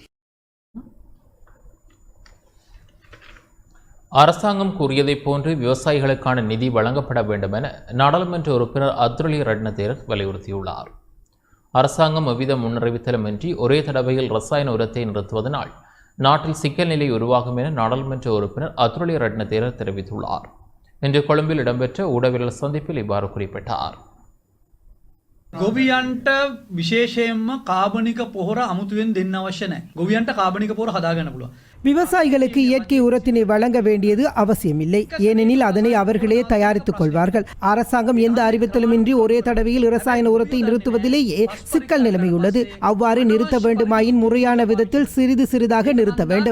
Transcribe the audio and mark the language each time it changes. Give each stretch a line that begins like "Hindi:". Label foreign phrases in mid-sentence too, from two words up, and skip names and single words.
Tamil: அரசாங்கம் கூறியதைப் போன்று விவசாயிகளுக்கான நிதி வழங்கப்பட வேண்டும் என நாடாளுமன்ற உறுப்பினர் அத்ருலி ரட்னதேரர் வலியுறுத்தியுள்ளார். அரசாங்கம் எவ்வித முன்னறிவித்தலுமின்றி ஒரே தடவையில் ரசாயன உரத்தை நிறுத்துவதனால் நாட்டில் சிக்கல் நிலை உருவாகும் என நாடாளுமன்ற உறுப்பினர் அத்ருலி ரட்னதேரர் தெரிவித்துள்ளார். இன்று கொழும்பில் இடம்பெற்ற ஊடகவியலாளர் சந்திப்பில் இவ்வாறு குறிப்பிட்டார்.
Sinhala: ගොවියන්ට විශේෂයෙන්ම කාබනික පොහොර අමුතුවෙන් දෙන්න අවශ්‍ය නැහැ. ගොවියන්ට කාබනික පොහොර හදාගන්න පුළුවන්.
Tamil: விவசாயிகளுக்கு இயற்கை உரத்தினை வழங்க வேண்டியது அவசியமில்லை, ஏனெனில் அதனை அவர்களே தயாரித்துக் கொள்வார்கள். அரசாங்கம் எந்த அறிவித்தலுமின்றி ஒரே தடவையில் இரசாயன உரத்தை நிறுத்துவதிலேயே சிக்கல் நிலைமையுள்ளது. அவ்வாறு நிறுத்த வேண்டுமாயின் முறையான விதத்தில் சிறிது சிறிதாக நிறுத்த வேண்டும்.